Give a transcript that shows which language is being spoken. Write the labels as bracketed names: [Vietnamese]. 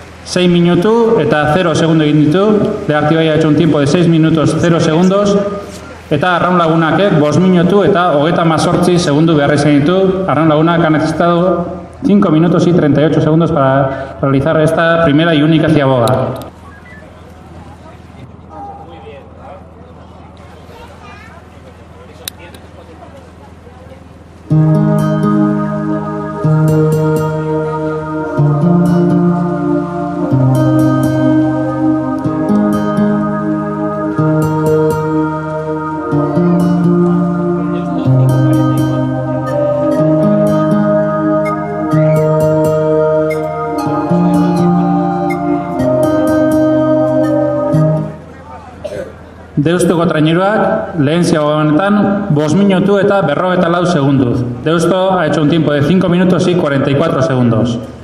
[Basque] 6 minutu eta 0 segundo egin ditu. [Spanish] Legartibai ha hecho un tiempo de 6 minutos 0 segundos. [Basque] Eta Arraun Lagunakek 5 minutu eta 38 segundu behar izan ditu. [Spanish] Arraun Lagunak ha necesitado 5 minutos y 38 segundos para realizar esta primera y única ciaboga. [Basque] Deustuko traineruak lehen ziagoa honetan 5 minutu eta 54 segunduz. [Spanish] Deusto ha hecho un tiempo de 5 minutos y 44 segundos.